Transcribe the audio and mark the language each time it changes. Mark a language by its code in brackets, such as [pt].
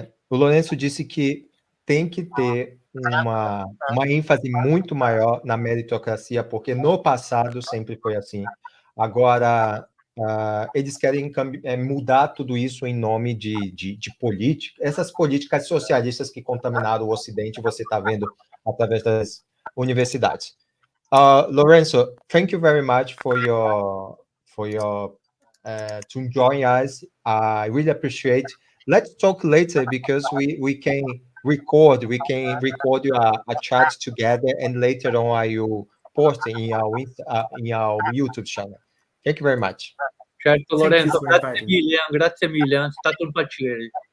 [pt] O Lourenço disse que tem que ter uma ênfase muito maior na meritocracia, porque no passado sempre foi assim. Agora, eles querem mudar tudo isso em nome de política. Essas políticas socialistas que contaminaram o Ocidente, você está vendo através das universidades. [en] Lourenço, thank you very much for your to join us. I really appreciate. Let's talk later because we can record a chat together, and later on I will post in our YouTube channel. Thank you very much. [pt] Certo, Lorenzo, [en] Thank you for [it] grazie mille, è stato un piacere.